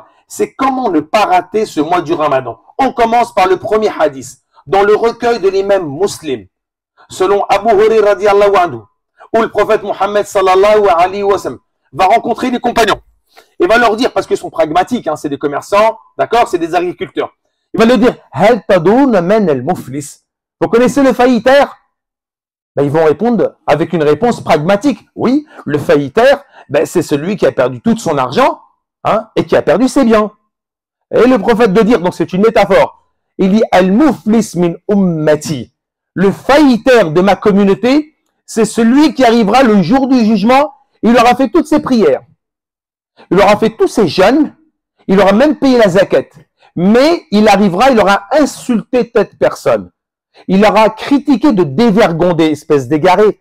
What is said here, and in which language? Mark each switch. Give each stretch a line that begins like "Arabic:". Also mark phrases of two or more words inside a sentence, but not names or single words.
French: C'est comment ne pas rater ce mois du Ramadan. On commence par le premier hadith, dans le recueil de l'imam Muslim, selon Abu Hurairah
Arabic: رضي الله عنه,
French: où le prophète Mohammed
Arabic: صلى الله عليه وسلم
French: va rencontrer les compagnons et va leur dire, parce qu'ils sont pragmatiques, c'est des commerçants, d'accord, c'est des agriculteurs. Il va leur dire,
Arabic: هل تدرون من المفلس.
French: Vous connaissez le faillitaire? Ils vont répondre avec une réponse pragmatique. Oui, le faillitaire, c'est celui qui a perdu tout son argent et qui a perdu ses biens. Et le prophète de dire, donc c'est une métaphore, il dit
Arabic: المفلس من أمتي.
French: Le faillitaire de ma communauté, c'est celui qui arrivera le jour du jugement, il aura fait toutes ses prières, il aura fait tous ses jeûnes, il aura même payé la zakat. Mais il arrivera, il aura insulté cette personne. Il aura critiqué de dévergondé, espèce d'égaré.